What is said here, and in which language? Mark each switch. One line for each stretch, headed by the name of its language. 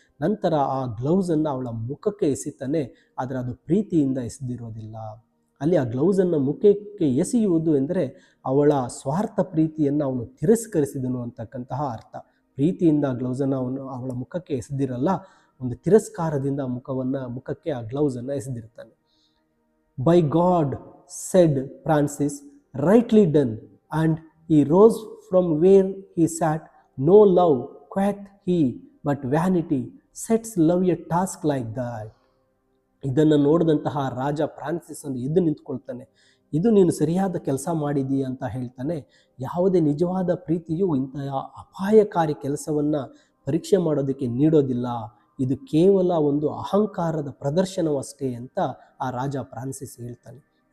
Kannada: ನಂತರ ಆ ಗ್ಲೌಸನ್ನು ಅವಳ ಮುಖಕ್ಕೆ ಎಸಿತಾನೆ. ಆದರೆ ಅದು ಪ್ರೀತಿಯಿಂದ ಎಸೆದಿರೋದಿಲ್ಲ. ಅಲ್ಲಿ ಆ ಗ್ಲೌಸನ್ನು ಮುಖಕ್ಕೆ ಎಸೆಯುವುದು ಎಂದರೆ ಅವಳ ಸ್ವಾರ್ಥ ಪ್ರೀತಿಯನ್ನು ಅವನು ತಿರಸ್ಕರಿಸಿದನು ಅಂತಕ್ಕಂತಹ ಅರ್ಥ. ಪ್ರೀತಿಯಿಂದ ಗ್ಲೌಸನ್ನು ಅವನು ಅವಳ ಮುಖಕ್ಕೆ ಎಸೆದಿರಲ್ಲ, ಒಂದು ತಿರಸ್ಕಾರದಿಂದ ಮುಖಕ್ಕೆ ಆ ಗ್ಲೌಸನ್ನು ಎಸೆದಿರ್ತಾನೆ.
English: By god, said Francis, rightly done, and he rose from where he sat. No love, quacked he, but vanity sets love a task like that.
Kannada: ಇದನ್ನು ನೋಡಿದಂತಹ ರಾಜ ಫ್ರಾನ್ಸಿಸ್ ಅನ್ನು ಎದ್ದು ನಿಂತ್ಕೊಳ್ತಾನೆ. ಇದು ನೀನು ಸರಿಯಾದ ಕೆಲಸ ಮಾಡಿದೀಯ ಅಂತ ಹೇಳ್ತಾನೆ. ಯಾವುದೇ ನಿಜವಾದ ಪ್ರೀತಿಯು ಇಂತಹ ಅಪಾಯಕಾರಿ ಕೆಲಸವನ್ನು ಪರೀಕ್ಷೆ ಮಾಡೋದಕ್ಕೆ ನೀಡೋದಿಲ್ಲ. ಇದು ಕೇವಲ ಒಂದು ಅಹಂಕಾರದ ಪ್ರದರ್ಶನವಷ್ಟೇ ಅಂತ ಆ ರಾಜ ಫ್ರಾನ್ಸಿಸ್ ಹೇಳ್ತಾನೆ.